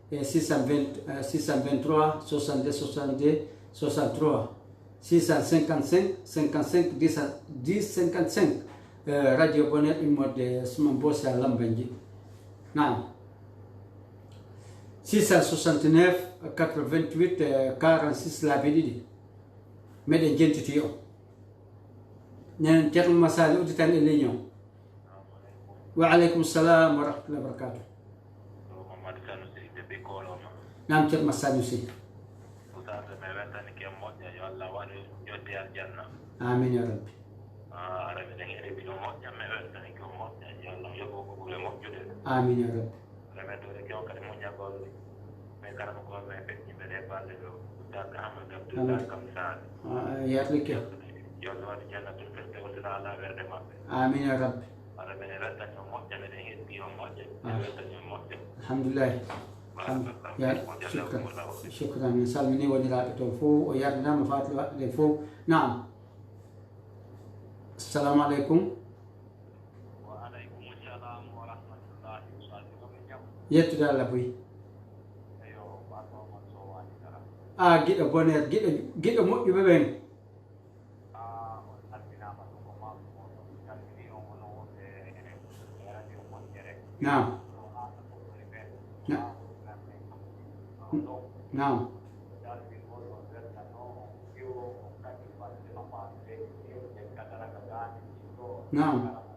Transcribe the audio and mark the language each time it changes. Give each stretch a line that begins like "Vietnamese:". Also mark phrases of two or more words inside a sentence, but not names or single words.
Fula: 623 62 62 63 655 55 10 55 radio bonheur immorde suman bosi a lambanji naam 669 88 46 laabi ɗiɗi meɗen jentiti o nen ceerno Massalou uddi tan e ligne o
Arabic: وعليكم السلام ورحمة الله وبركاته
Fula: naam ceerno Massalou Sy
Arabic: آمين يا رب آمين يا رب yarlike آمين يا رب الحمد لله شكرا
Fula: min salmini woniraɓe to fof o yardinama fatou waɗɗe fof naam
Arabic: السلام عليكم
Fula: yettude Allah boyi a giɗo bonheur giɗo moƴƴuɓe ɓen naam naam naam